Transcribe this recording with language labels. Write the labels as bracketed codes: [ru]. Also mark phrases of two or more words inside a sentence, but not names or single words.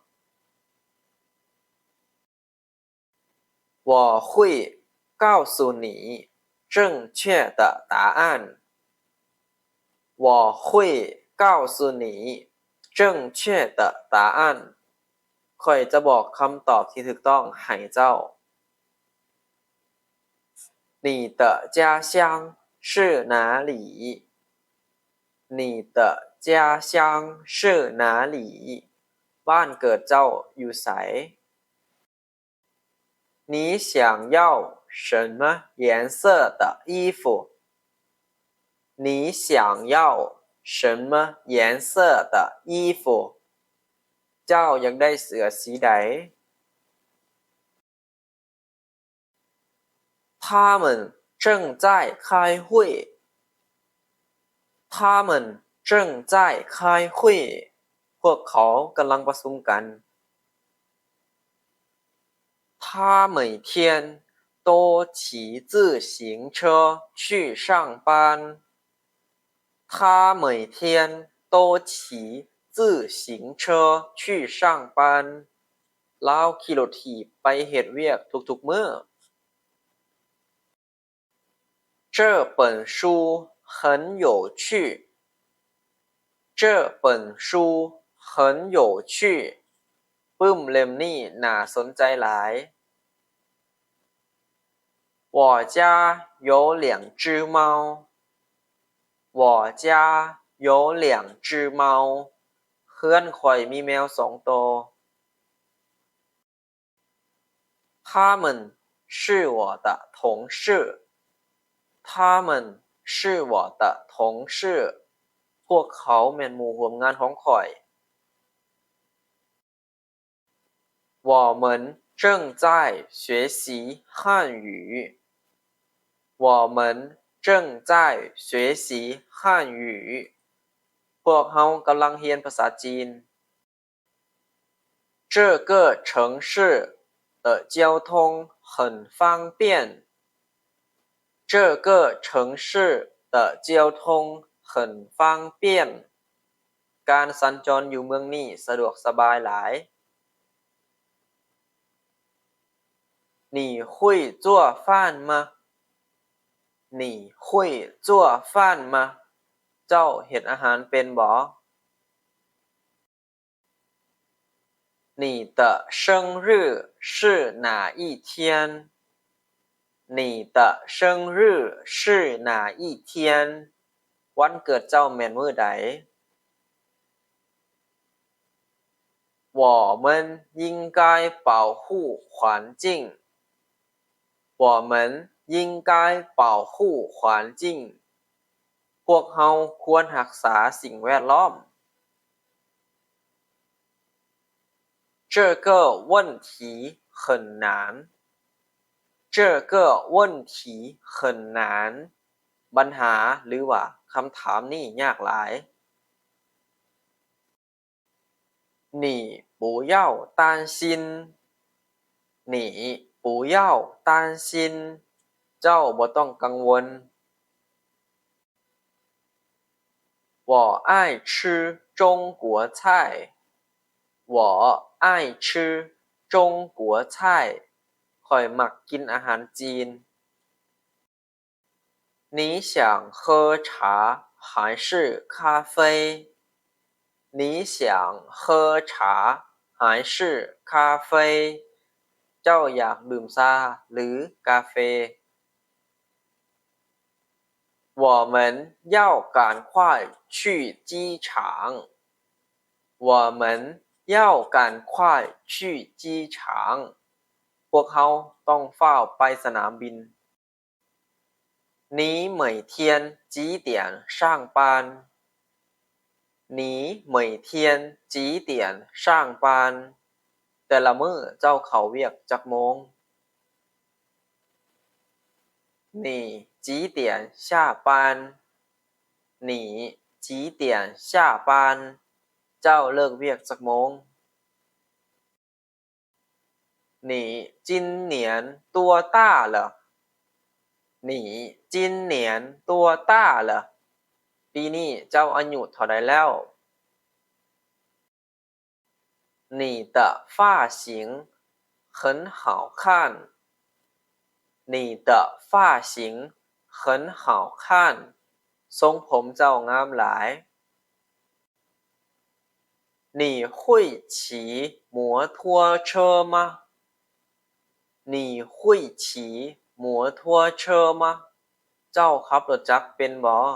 [zh] 我会告诉你正确的答案我会告诉你正确的答案 [tts] ข้อยจะบอกคำตอบที่ถูกต้องให้เจ้า [zh] 你的家乡是哪里你的家乡是哪里 [tts] บ้านเกิดเจ้าอยู่ไส [zh] 你想要什么颜色的衣服你想要什么颜色的衣服 [tts] เจ้าอยากได้เสื้อสีใด [zh] 他们正在开会他们正在开会 [tts] พวกเขากำลังประชุมกัน [zh] 他每天都骑自行车去上班他每天都骑自行车去上班 [tts] เลาขี่รถถีบไปเฮ็ดเวียกทุกๆมื้อ [zh] 这本书很有趣这本书很有趣 [tts] ปึ้มเล่มนี้น่าสนใจหลาย [zh] 我家有2只猫我家有两只猫 [tts] เพื่อนข่อยมีแมว2ตัว [zh] 他们是我的同事他们是我的同事 [tts] พวกเขาแม่นหมู่ร่วมงานของข่อย [zh] 我们正在学习汉语我们正在学习汉语 [tts] พวกเรากำลังเรียนภาษาจีน [zh] 这个城市的交通很方便这个城市的交通很方便 [tts] การสัญจรอยู่เมืองนี้สะดวกสบายหลาย [zh] 你会做饭吗你会做饭吗 [tts] เจ้าเฮ็ดอาหารเป็นบ่ [zh] 你的生日是哪一天你的生日是哪一天 [tts] วันเกิดเจ้าแม่นมื้อใด [zh] 我们应该保护环境我们应该保护环境 [tts] พวกเราควรรักษาสิ่งแวดล้อม [zh] 这个问题很难这个问题很难 [tts] ปัญหาหรือว่าคำถามนี้ยากหลาย [zh] 你不要担心你不要担心 [tts] เจ้าบ่ต้องกังวล [zh] 我爱吃中国菜我爱吃中国菜 [tts] ข่อยมักกินอาหารจีน [zh] 你想喝茶还是咖啡你想喝茶还是咖啡 [tts] เจ้าอยากดื่มชาหรือกาแฟ [zh] 我们要赶快去机场我们要赶快去机场 [tts] พวกเขาต้องเฝ้าไปสนามบิน [zh] 你每天几点上班你每天几点上班 [tts] แต่ละมื้อเจ้าเข้าเวียกจักโมง [zh] 你几点下班你几点下班 [tts] เจ้าเลิกเวียกจักโมง [zh] 你今年多大了你今年多大了 [tts] ปีนี้เจ้าอายุเท่าใดแล้ว [zh] 你的发型很好看你的发型很好看 [tts] ทรงผมเจ้างามหลาย [zh] 你会骑摩托车吗你会骑摩托车吗 [tts] เจ้าขับรถจักรเป็นบ่